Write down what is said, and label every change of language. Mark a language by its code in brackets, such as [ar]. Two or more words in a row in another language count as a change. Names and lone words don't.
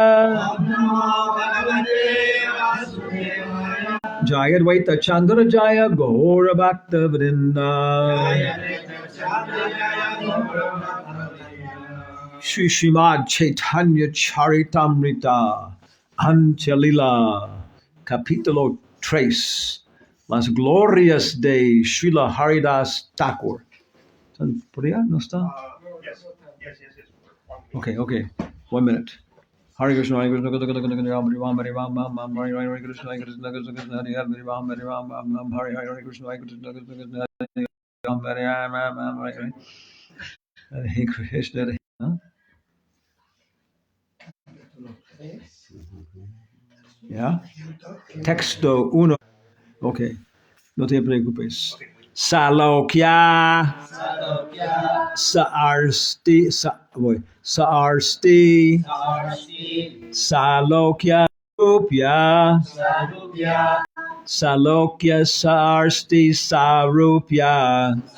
[sa] Jaya Dvaita Chandra Jaya Gaura Bhakta Vrinda. [es] Shri Srimad Chaitanya Charitamrita Anchalila Capítulo 3 Las Glorias de Srila Haridas Thakur. ¿Por allá no está? [en] Yes. Okay. 1 minute. [sa] Hare Krishna, Hare Krishna, Krishna Krishna, Ram Ram, Hare Ram, Ram Hare Hare Krishna, Hare Krishna, Krishna Krishna, Hare Ram, Hare Ram, Ram Hare Hare Krishna, Hare Krishna, Krishna Krishna, Hare Ram, Hare Ram, Ram Hare Hare Krishna. [en] Yeah. [es] Texto uno. Okay. No te preocupes. [sa] Salokya. Saarsti. Saarsti. Salokya. Sarupya. Salokya Sarsti Sarupya.